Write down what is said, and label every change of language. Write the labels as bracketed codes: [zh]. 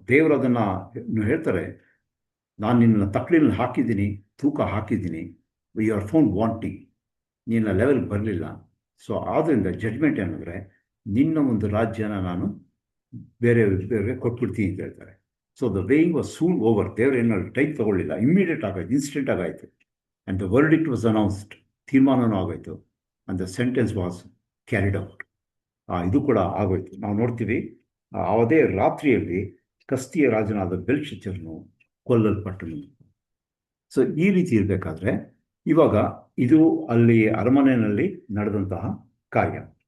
[kn] ದೇವರು ಅದನ್ನು ಹೇಳ್ತಾರೆ, ನಾನು ನಿನ್ನ ತಕ್ಕಡಿನಲ್ಲಿ ಹಾಕಿದ್ದೀನಿ, ತೂಕ ಹಾಕಿದ್ದೀನಿ, [en] you are found wanting, [kn] ನಿನ್ನ ಲೆವೆಲ್ ಬರಲಿಲ್ಲ. ಸೊ ಆದ್ದರಿಂದ ಜಡ್ಜ್ಮೆಂಟ್ ಏನಂದರೆ ನಿನ್ನ ಒಂದು ರಾಜ್ಯನ ನಾನು ಬೇರೆ ಕೊಟ್ಬಿಡ್ತೀನಿ ಅಂತ ಹೇಳ್ತಾರೆ. [en] So the weighing was soon over. [kn] ದೇವರು ಏನಾದ್ರು type ತೊಗೊಳ್ಳಿಲ್ಲ, immediate ಆಗಾಯ್ತು, instant ಆಗಾಯಿತು. [en] and the verdict was announced, [kn] ತೀರ್ಮಾನವೂ ಆಗೋಯ್ತು. [en] and the sentence was carried out. [kn] ಇದು ಕೂಡ ಆಗೋಯ್ತು. ನಾವು ನೋಡ್ತೀವಿ ಅದೇ ರಾತ್ರಿಯಲ್ಲಿ ಕಸ್ತಿಯ ರಾಜನಾದ ಬೆಲ್ಶಚ್ಚರನು ಕೊಲ್ಲಲ್ಪಟ್ಟನು. ಸೊ ಈ ರೀತಿ ಇರಬೇಕಾದ್ರೆ ಇವಾಗ ಇದು ಅಲ್ಲಿ ಅರಮನೆಯಲ್ಲಿ ನಡೆದಂತಹ ಕಾರ್ಯ.